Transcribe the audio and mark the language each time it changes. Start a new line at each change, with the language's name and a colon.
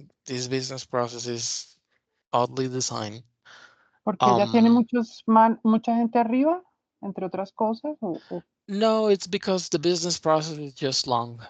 English: This business process is oddly designed.
Spanish: Porque ella tiene mucha gente arriba, entre otras cosas, o
English: No, it's because the business process is just long.